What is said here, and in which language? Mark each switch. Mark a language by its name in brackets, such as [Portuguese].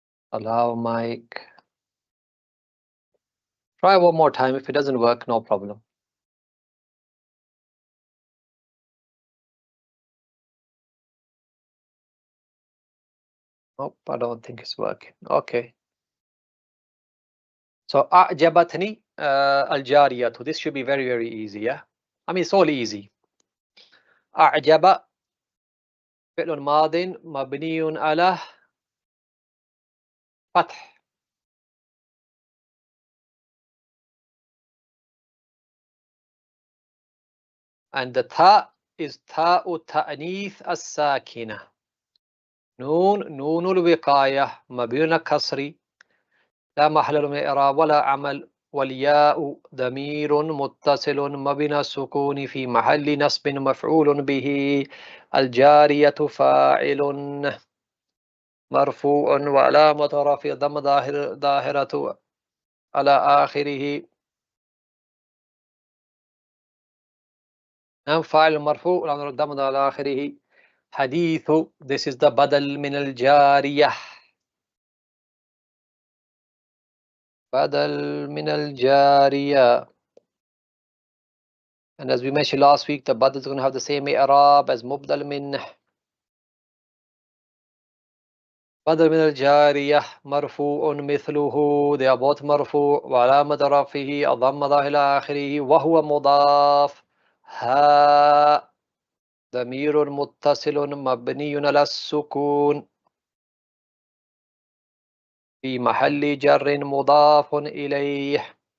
[English] Allow mic. Try one more time. If it doesn't work, no problem. Nope, I don't think it's working. Okay. [Arabic] So أعجبتني الجارية. [English] This should be very, very easy, yeah? I mean, it's all easy. [Arabic] أعجب فعل ماض مبني على فتح. [English] And the ta is [Arabic] تاء التأنيث الساكنة. نون الوقاية مبني كسري لا محل له من الإعراب ولا عمل. والياء ضمير متصل مبني السكون في محل نصب مفعول به. الجارية فاعل مرفوع وعلامة رفعه ضم ظاهرة على آخره. فاعل مرفوع وعلامة ضم على آخره. حديث. [English] This is the [Arabic] بدل من الجارية. بدل من الجارية. [English] And as we mentioned last week, the badal is going to have the same i'rab as mubdal min. [Arabic] بدل من الجارية مرفوع مثله. [English] They are both [Arabic] مرفوع وعلامة رفعه الضمة ظاهرة إلى آخره وهو مضاف. ها ضمير متصل مبني على السكون في محل جر مضاف إليه.